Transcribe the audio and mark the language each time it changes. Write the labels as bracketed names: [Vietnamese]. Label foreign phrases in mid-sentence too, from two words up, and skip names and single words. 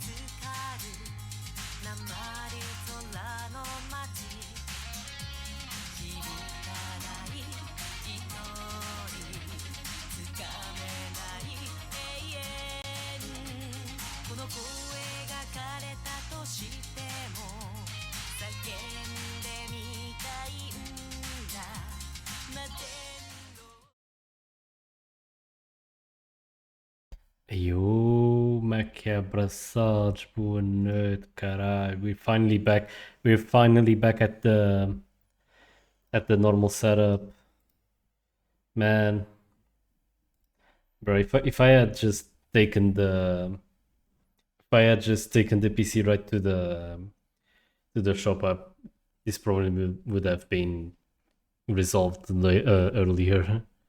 [Japanese] つかる鉛空の街、響かない祈り、つかめない永遠。この声が枯れたとしても叫んでみたいんだ。 [Portuguese] Yo, como é que é? Abraçados, boa noite, caralho. [English] We're finally back. We're finally back at the normal setup. Man, bro, if I had just taken the PC right to the shop, this probably would have been resolved earlier.